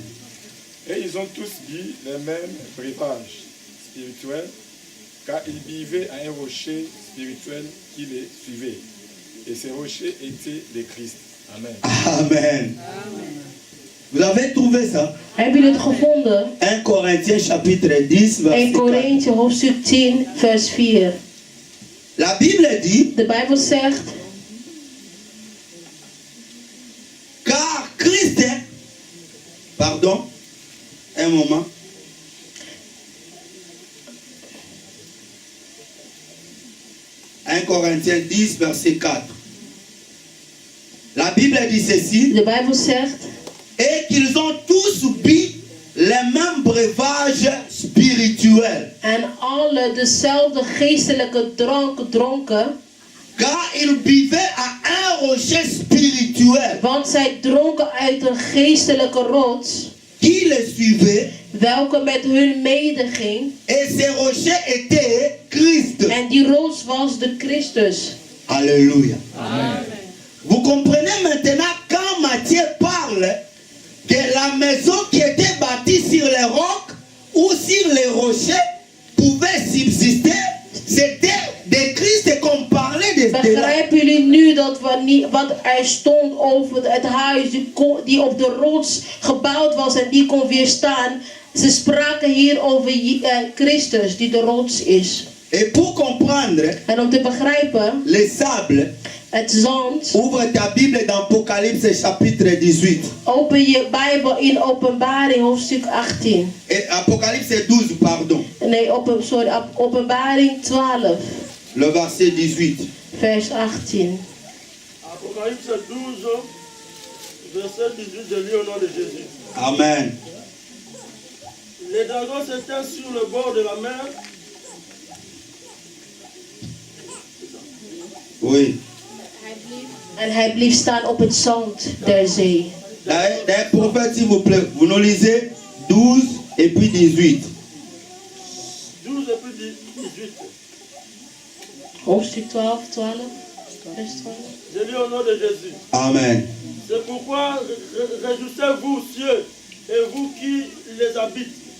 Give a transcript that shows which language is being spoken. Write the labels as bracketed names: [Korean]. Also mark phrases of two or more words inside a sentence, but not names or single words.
[French] Et ils ont tous bu les mêmes breuvages spirituels, car ils buvaient à un rocher spirituel qui les suivait. Et ce rocher était le Christ. Amen. Amen. Vous avez trouvé ça? [Dutch] Heb je het gevonden? [French] 1 Corinthiens chapitre 10, 1 verset 4. [Dutch] Korinthe hoofdstuk 10, vers 4. [French] La Bible dit, [Dutch] De Bijbel zegt: [French] car Christ est... Pardon, un moment. « 1 Corinthiens 10, verset 4. La Bible dit ceci. [Dutch] De Bijbel zegt: [French] Et qu'ils ont tous bu les mêmes breuvages spirituels. [Dutch] en alle dezelfde geestelijke drank dronken, [French] Car ils buvaient à un rocher spirituel [Dutch] want zij dronken uit een geestelijke rots, [French] qui les suivait. [Dutch] welke met hun medeging. [French] Et ce rocher était Christ. [Dutch] En die rots was de Christus. [French] Alléluia. Vous comprenez maintenant quand Matthieu parle que la maison qui était bâtie sur les rocs ou sur les rochers pouvait subsister. C'était de Christ qu'on parlait de cela. [Dutch] Begrijpen jullie nu dat wat er stond over het huis die op de rots gebouwd was en die kon weerstaan? Ze spraken hier over Christus die de rots is. [French] Et pour comprendre [Dutch] En om te begrijpen, [French] les sables, [Dutch] het zand, [French] ouvre ta Bible dans Apocalypse chapitre 18. [Dutch] open je Bijbel in Openbaring hoofdstuk 18. [French] Et Apocalypse 12, pardon. [Dutch] Nee, Openbaring 12, [French] Le verset 18. [Dutch] vers 18. [French] Apocalypse 12, verset 18, je lis au nom de Jésus. Amen. Les dragons s'étaient sur le bord de la mer. Oui. [Dutch] En hij bleef staan op het zand der zee. [French] D'un prophète, s'il vous plaît, vous nous lisez 12 et puis 18. 12 et puis 18. [Dutch] Hoofdstuk 12, 12, vers 12. [French] Je lis au nom de Jésus. Amen. C'est pourquoi réjouissez-vous, cieux, et vous qui les habitez.